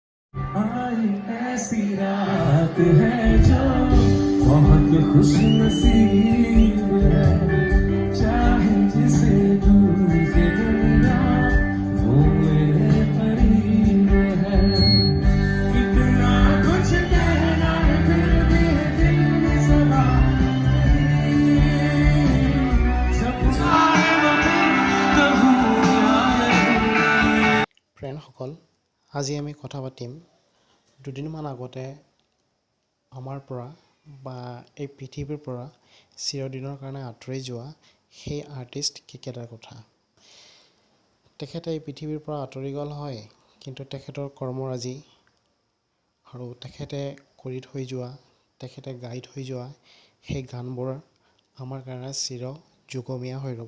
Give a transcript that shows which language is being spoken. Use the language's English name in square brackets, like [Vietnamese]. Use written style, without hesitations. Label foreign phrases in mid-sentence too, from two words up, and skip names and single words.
[Hindi] आई ऐसी रात है जो बहुत खुश नसीब है, चाहे जिसे दूर से दुनिया वो मेरे करीब है। इतना कुछ कहना है फिर भी दिल में सदा सपना है वो कहूँ या नहीं। [Assamese] ফ্ৰেণ্ডসকল, আজি আমি কথা পাতিম দুদিনমান আগতে আমাৰ পৰা বা এই পৃথিৱীৰ পৰা চিৰদিনৰ কাৰণে আঁতৰি যোৱা সেই আৰ্টিষ্ট কেকেটাৰ কথা। তেখেতে এই পৃথিৱীৰ পৰা আঁতৰি গ'ল হয়, কিন্তু তেখেতৰ কৰ্মৰাজি আৰু তেখেতে কৰি থৈ যোৱা, তেখেতে গাই থৈ যোৱা সেই গানবোৰ আমাৰ কাৰণে চিৰ যুগমীয়া হৈ ৰ'ব।